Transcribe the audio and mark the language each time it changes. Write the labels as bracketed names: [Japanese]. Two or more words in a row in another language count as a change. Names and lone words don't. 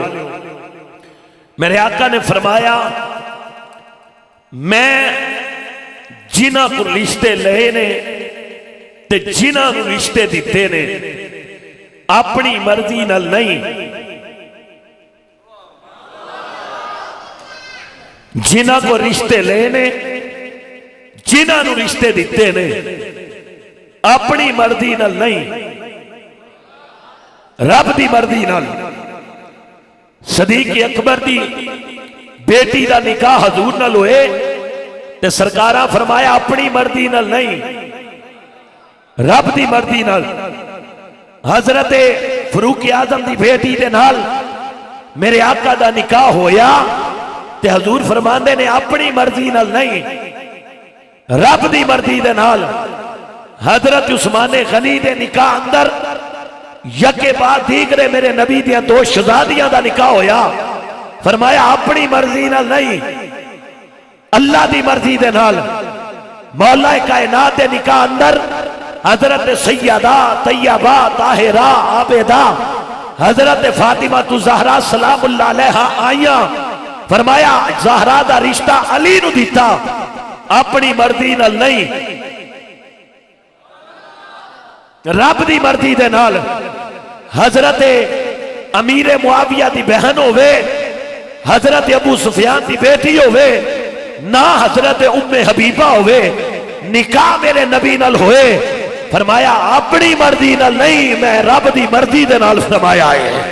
[Punjabi] میرے آقا نے فرمایا میں جنہ کو رشتے لے نے تے جنہ کو رشتے دیتے نے اپنی مرضی نال نہیں، جنہ کو رشتے لے نے جنہ کو رشتے دیتے نے اپنی مرضی نال نہیں، رب دی مرضی نال۔ صدیق اکبر دی بیٹی دا نکاح حضور نال ہوئے تے سرکارہ فرمایا اپنی مرضی نال نہیں، رب دی مرضی نال۔ حضرت فاروق اعظم دی بیٹی دے نال میرے آقا دا نکاح ہویا تے حضور فرماندے نے اپنی مرضی نال نہیں، رب دی مرضی دے نال۔ حضرت عثمان غنی دے نکاح اندر [Persian] یکے بعد دیگرے [Punjabi] میرے نبی دیاں دو شہزادیاں دا نکاح ہویا، فرمایا اپنی مرضی نال نہیں، اللہ دی مرضی دے نال۔ مولا کائنات دے نکاح اندر حضرت سیدہ طیبہ طاہرہ عابدہ حضرت فاطمہ زہرا [Arabic] سلام اللہ علیہا [Punjabi] آئیاں، فرمایا زہرا دا رشتہ علی نو دیتا اپنی مرضی نال نہیں، رب دی مرضی دے نال۔ حضرت امیر معاویہ دی بہن ہوئے، حضرت ابو سفیان دی بیٹی ہوئے، نہ حضرت ام حبیبہ ہوئے، نکاح میرے نبی نال ہوئے، فرمایا اپنی مرضی نال نہیں، میں رب دی مرضی دے نال فرمایا ہے۔